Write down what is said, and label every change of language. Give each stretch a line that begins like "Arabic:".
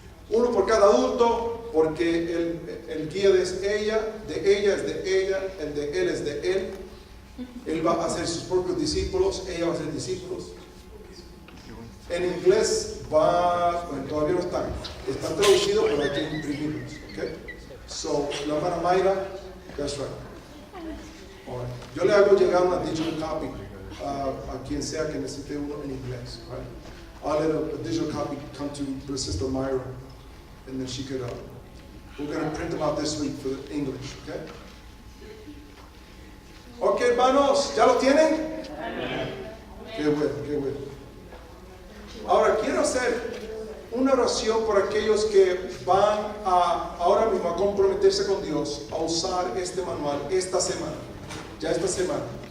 Spanish: Uno por cada adulto, porque el guía es de ella es de ella, el de él es de él. Él va a hacer sus propios discípulos, ella va a ser discípulos. En inglés todavía no están traducidos, pero hay que imprimirlos.
English: Okay?
Spanish: La hermana Mayra,
English: that's right. All right.
Spanish: Yo le hago llegar una digital copy a quien sea que necesite uno en inglés.
English: Right? I'll let a digital copy come to Sister Myra, and then she could. We're going to print them out this week for the English. Okay?
Spanish: Okay, hermanos, ¿ya lo tienen? Qué bueno. Ahora quiero hacer una oración por aquellos que van ahora mismo a comprometerse con Dios a usar este manual esta semana. Ya esta semana.